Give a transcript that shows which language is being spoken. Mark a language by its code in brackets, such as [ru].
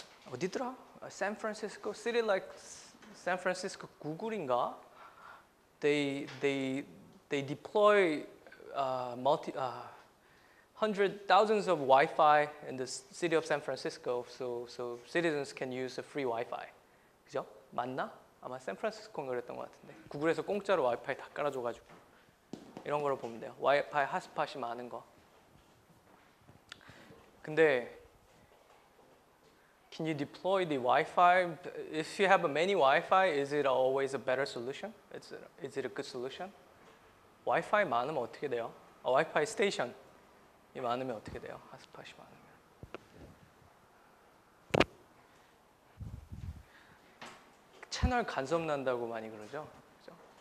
[ko] 어디더라? San Francisco, [en] city like [ko] San Francisco, Google인가? [en] They deploy thousands of Wi-Fi in the city of San Francisco, so citizens can use a free Wi-Fi. [ko] 그죠? 맞나? 아마 샌프란시스코인가 그랬던 것 같은데. 구글에서 공짜로 와이파이 다 깔아줘가지고 이런 거로 보면 돼요. 와이파이 핫스팟이 많은 거. 근데 [en] can you deploy the Wi-Fi? If you have many Wi-Fi, is it always a better solution? Is it a good solution? [ko] Wi-Fi 많으면 어떻게 돼요? Wi-Fi 스테이션이 많으면 어떻게 돼요? 핫스팟이 많으면. 채널 간섭 난다고 많이 그러죠? 그죠?